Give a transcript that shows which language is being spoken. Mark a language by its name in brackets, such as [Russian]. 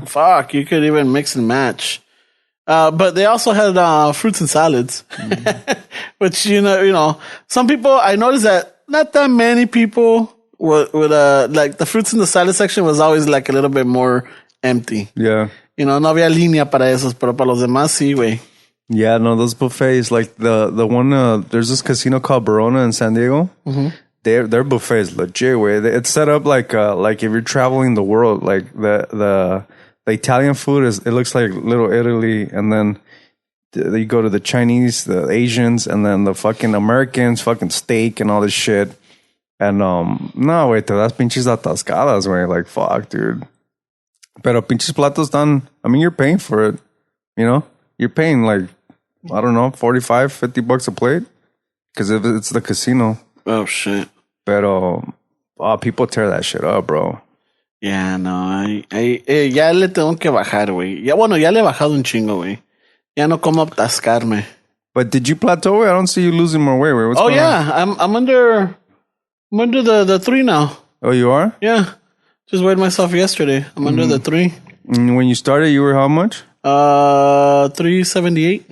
[English] Fuck, you could even mix and match. But they also had fruits and salads, which you know, some people. I noticed that not that many people would like the fruits in the salad section was always like a little bit more empty. Yeah. [Spanish] You know, no había línea para esos, pero para los demás sí, güey. [English] Yeah, no, those buffets, like the one, there's this casino called Barona in San Diego. Mm-hmm. Their buffet is legit, way. It's set up like if you're traveling the world, like the Italian food it looks like Little Italy, and then you go to the Chinese, the Asians, and then the fucking Americans, fucking steak and all this shit. And no, wait, te das pinches atascadas, way. Like, fuck, dude. Pero pinches platos dan, I mean, you're paying for it, you know? You're paying like, I don't know, $45-$50 a plate. Because it's the casino. Oh, shit. Pero people tear that shit up, bro. [Spanish] Yeah, no, ya le tengo que bajar, güey. Ya, bueno, ya le he bajado un chingo, güey. Ya no como atascarme. [English] But did you plateau? I don't see you losing more weight. What's going on? I'm under the 3 now. Oh, you are? Yeah. Just weighed myself yesterday. I'm under the 3. And when you started, you were how much? 378.